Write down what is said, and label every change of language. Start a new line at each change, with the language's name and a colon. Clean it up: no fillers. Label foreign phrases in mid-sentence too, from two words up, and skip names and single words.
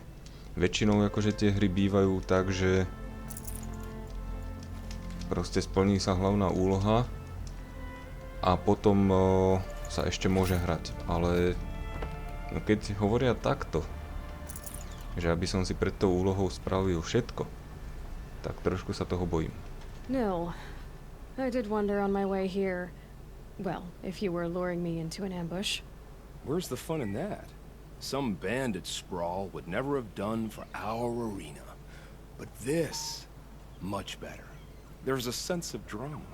Slovak: Väčšinou akože tie hry bývajú tak, že proste splní sa hlavná úloha a potom sa ešte môže hrať, ale no keď hovoria takto, že aby som si pred tou úlohou spravil všetko, tak trošku sa toho bojím.
English: No, I did wonder on my way here. Well, if you were luring me into an ambush. Where's the fun in that? Some bandit sprawl would never have done for our arena. But this, much better. There's a sense of drama.